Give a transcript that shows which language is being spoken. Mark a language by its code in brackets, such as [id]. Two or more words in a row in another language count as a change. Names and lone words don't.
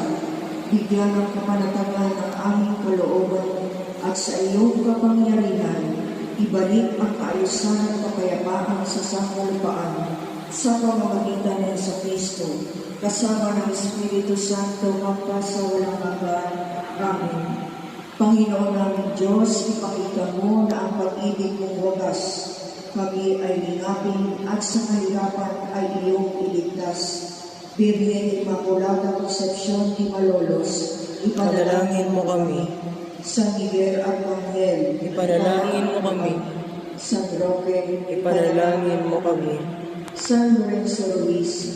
[tl] Bigyan ng kapanatagan ng aming kalooban at sa iyong kapangyarihan, ibalik ang kaayusan at kapayapaan sa sanglibutan sa pamamagitan ng sa Kristo, kasama ng Espiritu Santo hanggang sa walang hanggan. Amen. Panginoon namin Diyos, ipakita mo na ang pag-ibig mong wagas. Kami ay linapin at sa kahirapan ay iyong iligtas. Birhen Immaculada Concepcion de Malolos, Ipanalangin mo kami. San Miguel Arcangel, Ipanalangin mo kami. San Roque, Ipanalangin mo kami. San Lorenzo Ruiz,